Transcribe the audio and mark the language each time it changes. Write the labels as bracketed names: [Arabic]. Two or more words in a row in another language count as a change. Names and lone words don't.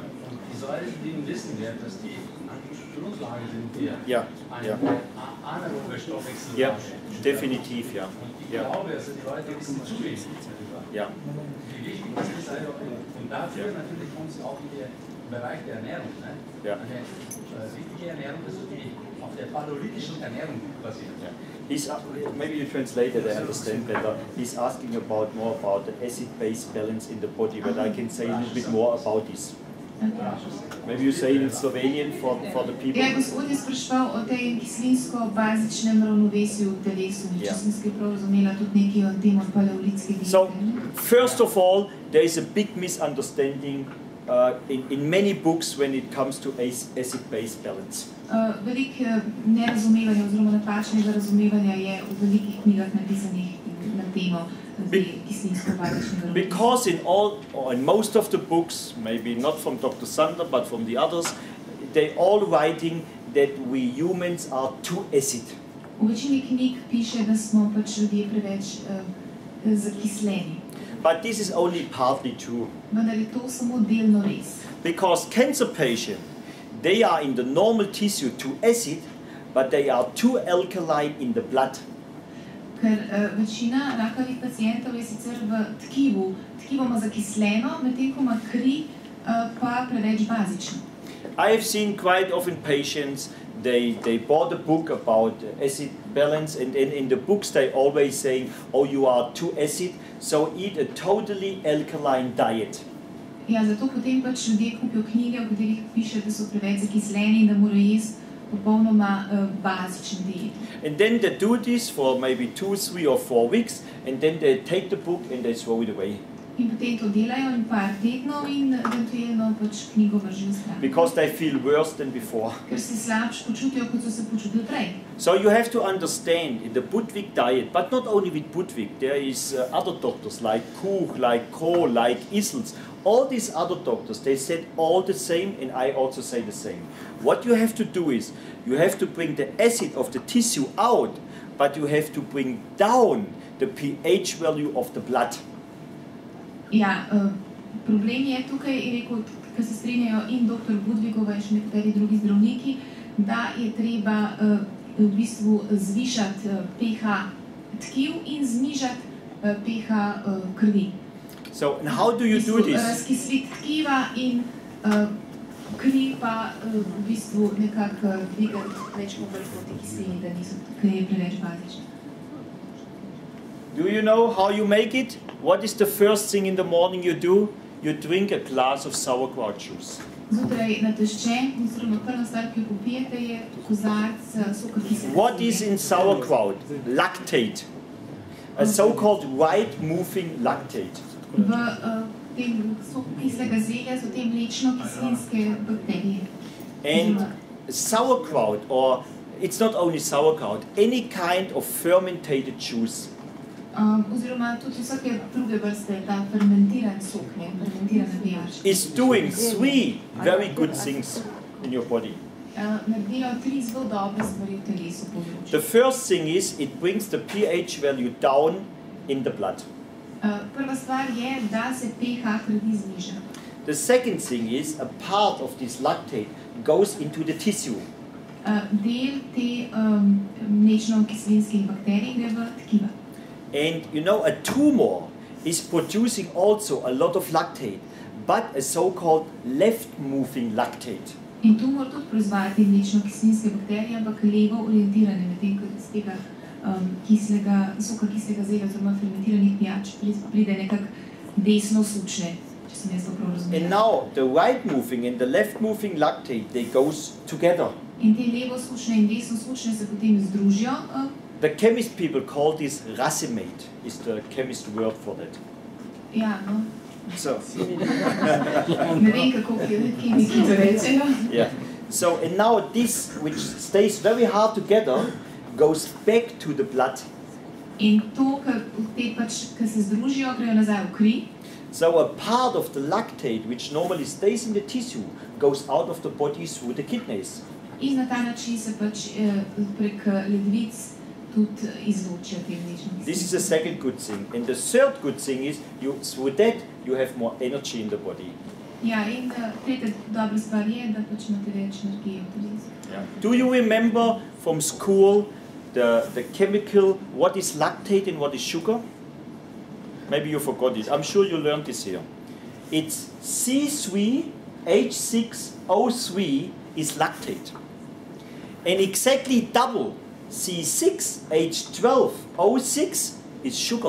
[German] Und die Säuren wissen wir, dass die Grundlage sind für eine anaerobe Stoffwechsel. Ja, definitiv, ja. Und ich glaube, also die Leute wissen zu wenig darüber. Ja. Wie wichtig das ist, und dafür natürlich uns auch in den Bereich der Ernährung. Ne? Ja. Eine wichtige Ernährung, also die auf der paläolithischen Ernährung basiert. [English] Yeah. He's, maybe you translated, I understand better. He's asking about more about the acid-base balance in the body, but I can say a little bit more about this. Maybe you say it in Slovenian for the people. [Slovenian] Ja, gospod je spraševal o tej kislinsko-bazičnem ravnovesju v telesu. Če sem se prav razumela tudi nekaj o tem od paleolitske diete. [English] So, first of all, there is a big misunderstanding in many books when it comes to acid-base balance. [Slovenian] Veliko nerazumevanja oziroma napačnega razumevanja je v velikih knjigah napisanih na temo kislinsko-bazičnega ravnovesja. [English] Because in most of the books, maybe not from Dr. Sander, but from the others, they all writing that we humans are too acid. [Slovenian] V večini knjig piše, da smo pač ljudje preveč zakisleni. [English] But this is only partly true. [Slovenian] Vendar je to samo delno res. [English] Because cancer patients, they are in the normal tissue too acid, but they are too alkaline in the blood. [Slovenian] Ker večina rakavih pacientov je sicer v tkivu, tkivo ima zakisleno, medtem ko ima kri pa preveč bazično. [English] I have seen quite often patients, they bought a book about acid balance, and in the books they always saying, oh, you are too acid, so eat a totally alkaline diet. [Slovenian] Ja, zato potem pač ljudje kupijo knjige, v katerih piše, da so preveč zakisleni in da morajo jesti popolnoma bazičen diet. [English] And then they do this for maybe 2, 3 or 4 weeks, and then they take the book and they throw it away. [Slovenian] In potem to delajo in par tednov in eventualno pač knjigo vržijo stran. [English] Because they feel worse than before. [Slovenian] Ker se slabše počutijo, kot so se počutili prej. [English] So you have to understand in the Budwig diet, but not only with Budwig, there is other doctors like Koch, like Kohl, like Issels. All these other doctors, they said all the same, and I also say the same. What you have to do is, you have to bring the acid of the tissue out, but you have to bring down the pH value of the blood. [Slovenian] Ja, problem je tukaj, je rekel, ker se strinjajo in dr. Budwigova in še nekateri drugi zdravniki, da je treba v bistvu zvišati pH tkiv in znižati pH krvi. [English] So, and how do you do this? [Slovenian] Razkisliti tkiva in kri pa v bistvu nekako dvigati več proti kislini, da niso, ker je preveč bazična. [English] Do you know how you make it? What is the first thing in the morning you do? You drink a glass of sauerkraut juice. [Slovenian] Zjutraj nateščen, oziroma prva stvar, ki jo popijete, je kozarec soka kislega. [English] What is in sauerkraut? Lactate. A so-called right-moving lactate. [Slovenian] V tem soku kislega zelja so te mlečno-kislinske bakterije. [English] And sauerkraut, or it's not only sauerkraut, any kind of fermented juice. [Slovenian] Oziroma tudi vsake druge vrste, ta fermentiran sok, fermentirana pijača. [English] Is doing 3 very good things in your body. [Slovenian] Naredijo 3 zelo dobre stvari v telesu povzročajo. [English] The first thing is it brings the pH value down in the blood. [Slovenian] Prva stvar je, da se pH krvi zniža. [English] The second thing is a part of this lactate goes into the tissue. [Slovenian] Del te mlečno-kislinskih bakterij gre v tkiva. [English] And you know, a tumor is producing also a lot of lactate, but a so-called left-moving lactate. [Slovenian] In tumor tudi proizvaja te mlečno-kislinske bakterije, ampak levo orientirane, medtem ko iz tega soka kislega zelja oziroma fermentiranih pijač pride nekako desno sučne, če sem jaz to prav razumela. [English] And now the right-moving and the left-moving lactate, they goes together. [Slovenian] In te levo sučne in desno sučne se potem združijo. [English] The chemist people call this racemate, is the chemist word for that. [Slovenian] Ja, no. [English] So, [Slovenian] Ne vem, kako kemiki to rečejo. [English] yeah. So, and now this, which stays very hard together, goes back to the blood. [Slovenian] In to, te pač, ki se združijo, grejo nazaj v kri. [English] So a part of the lactate, which normally stays in the tissue, goes out of the body through the kidneys. [Slovenian] In na ta način se pač prek ledvic tudi izločijo te mlečne [English] This is the second good thing. And the third good thing is, through that, you have more energy in the body. [Slovenian] Ja, in tretja dobra stvar je, da pač imate več energije v telesu. [English] Yeah. Do you remember from school the chemical, what is lactate and what is sugar? Maybe you forgot it. I'm sure you learned this here. It's C3H6O3 is lactate. And exactly double C6H12O6 is sugar.